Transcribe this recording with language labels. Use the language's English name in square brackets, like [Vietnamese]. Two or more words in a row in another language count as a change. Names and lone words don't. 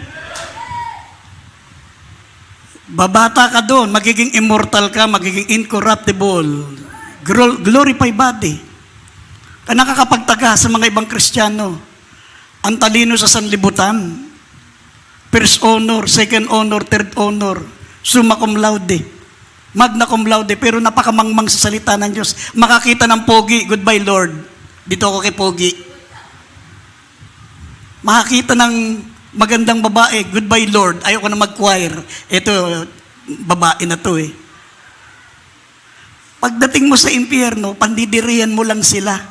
[Filipino] Babata ka doon, magiging immortal ka, magiging incorruptible, [English] glorified body. [Filipino] Kaya nakakapagtaga sa mga ibang Kristiyano. Ang talino sa sanlibutan. [English] First honor, second honor, third honor, [Latin] summa cum laude, magna cum laude, [Filipino] pero napakamangmang sa salita ng Diyos. Makakita ng pogi, [English] goodbye Lord. [Filipino] Dito ako kay pogi. Makakita ng magandang babae, [English] goodbye Lord. [Filipino] Ayoko na mag-choir. Ito, babae na to eh. Pagdating mo sa impyerno, pandidirihan mo lang sila.